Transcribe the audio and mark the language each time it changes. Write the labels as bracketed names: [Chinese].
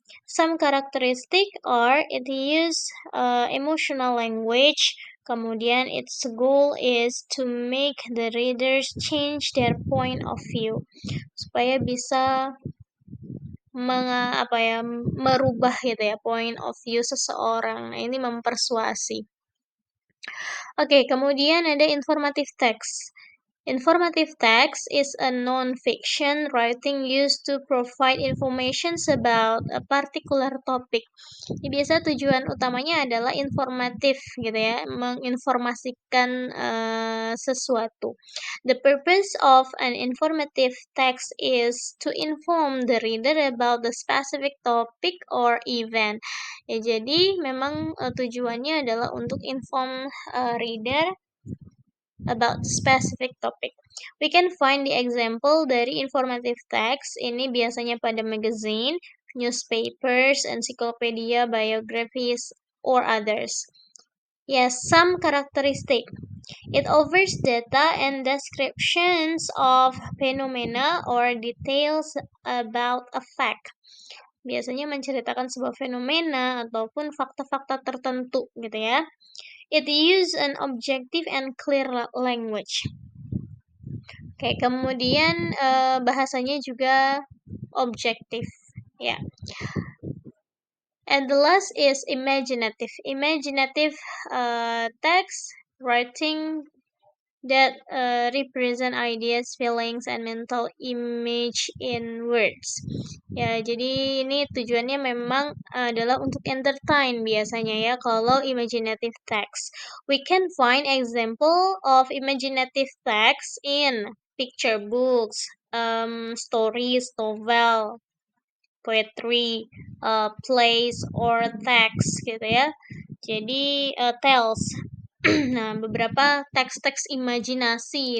[English] Some characteristic are it use emotional language, kemudian its goal is to make the readers change their point of view, [Indonesian] supaya bisa merubah gitu ya point of view seseorang. Nah, ini mempersuasi. Oke, kemudian ada informative text. [English] Informative text is a non-fiction writing used to provide information about a particular topic. [Indonesian] Biasa tujuan utamanya adalah informatif gitu ya, menginformasikan sesuatu. [English] The purpose of an informative text is to inform the reader about the specific topic or event. [Indonesian] Ya, jadi memang tujuannya adalah untuk [English] inform reader about specific topic. We can find the example dari informative text ini biasanya pada magazine, newspapers, encyclopedia, biographies, or others. Yes, some characteristic. It offers data and descriptions of phenomena or details about a fact. [Indonesian] Biasanya menceritakan sebuah fenomena ataupun fakta-fakta tertentu gitu ya. [English] It use an objective and clear language. [Indonesian] Oke, kemudian bahasanya juga objektif, ya. [English] And the last is imaginative. Imaginative text writing that represent ideas, feelings, and mental image in words. [Indonesian] Ya, jadi ini tujuannya memang adalah untuk entertain biasanya ya kalau imaginative text. [English] We can find example of imaginative text in picture books, stories, novel, poetry, plays, or text gitu ya. [Indonesian] Jadi tales. Nah, beberapa teks-teks imajinasi.